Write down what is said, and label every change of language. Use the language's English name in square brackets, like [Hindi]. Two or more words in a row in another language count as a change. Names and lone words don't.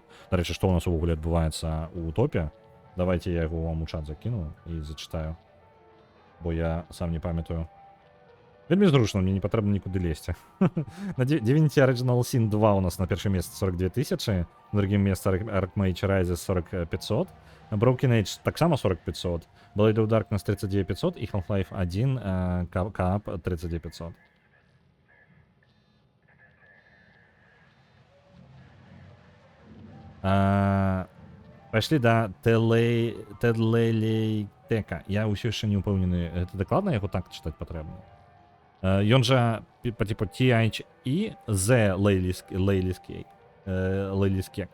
[Belarusian] Дарэчы, што у нас увогуле адбываецца ў топе. Давайте я яго вам у чат закіну і зачытаю, бо я сам не памятаю. Вельмі зручна, мне не патрэбна нікуды лезці. На Divinity Original Sin 2 у нас на першым месцы 42 000, на другім месцы Archmage Rises 4500, Broken Age таксама 4500, Blade of Darkness 39500 і Half-Life 1 Coop 39500. Пайшлі да Тедлейтека. Я ўсё яшчэ не ўпэўнены, гэта дакладна яго так чытаць патрэбна? Ён жа [Russian] по типу [Belarusian] THE The Leylis Cake.